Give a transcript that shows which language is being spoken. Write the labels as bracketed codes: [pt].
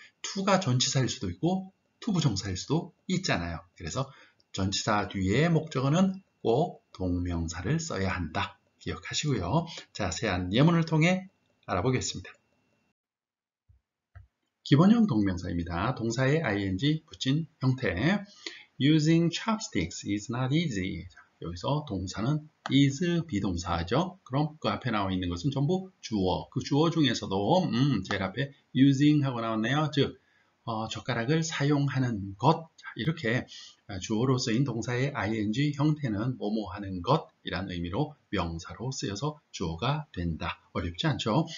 [ko] 투가 전치사일 수도 있고 투부정사일 수도 있잖아요. 그래서 전치사 뒤에 목적어는 꼭 동명사를 써야 한다. 기억하시고요. 자세한 예문을 통해 알아보겠습니다. 기본형 동명사입니다. 동사에 ing 붙인 형태. [en] Using chopsticks is not easy. [ko] 여기서 동사는 is 비동사죠. 그럼 그 앞에 나와 있는 것은 전부 주어. 그 주어 중에서도 제일 앞에 using 하고 나왔네요. 즉 젓가락을 사용하는 것. 이렇게 주어로 쓰인 동사의 ing 형태는 뭐뭐 하는 것이란 의미로 명사로 쓰여서 주어가 된다. 어렵지 않죠?